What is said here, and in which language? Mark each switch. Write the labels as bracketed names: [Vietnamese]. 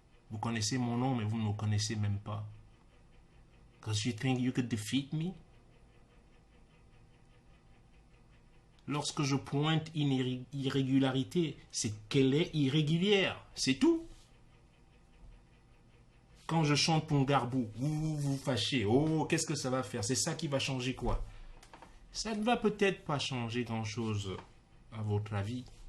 [French] Vous connaissez mon nom, mais vous ne me connaissez même pas. [English] Because you think you could defeat me? [French] Lorsque je pointe une irrégularité, c'est qu'elle est irrégulière. C'est tout. Quand je chante mon garbou, vous vous fâchez. Oh, qu'est-ce que ça va faire? C'est ça qui va changer quoi? Ça ne va peut-être pas changer grand-chose à votre avis.